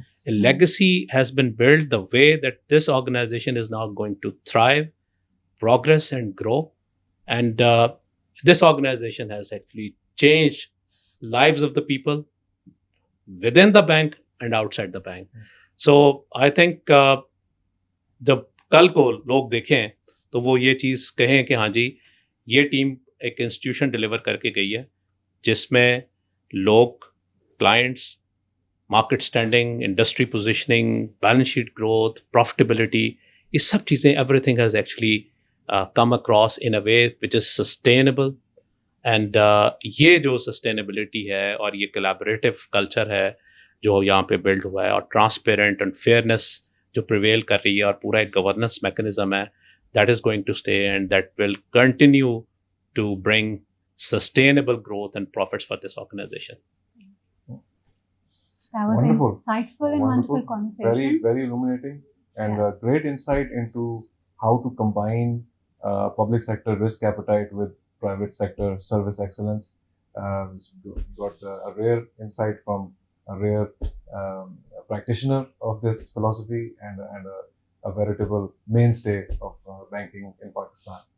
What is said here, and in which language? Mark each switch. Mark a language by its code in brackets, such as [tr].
[en] A legacy has been built the way that this organization is now going to thrive, progress and grow. And this organization has actually changed lives of the people within the bank and outside the bank. So I think [ur] جب کل کو لوگ دیکھیں تو وہ یہ چیز کہیں کہ ہاں جی یہ ٹیم ایک انسٹیٹیوشن ڈیلیور کر کے گئی ہے جس میں لوگ, clients, market standing, industry positioning, balance sheet growth, profitability, یہ سب چیزیں [en] Everything has actually come across in a way which is sustainable. And [ur] یہ جو سسٹینیبلٹی ہے اور یہ کلیبریٹو کلچر ہے جو یہاں پہ بلڈ ہوا ہے, [en] اور transparent and fairness جو prevail کر رہی ہے, [ur] اور پورا ایک گورننس میکنزم ہے, [en] That is going to stay and that will continue to bring sustainable growth and profits for this organization. That was an insightful and wonderful conversation. Very illuminating, and great insight into how to combine public sector risk appetite with private sector service excellence. Got a rare insight from a rare practitioner of this philosophy and a veritable mainstay of banking in Pakistan.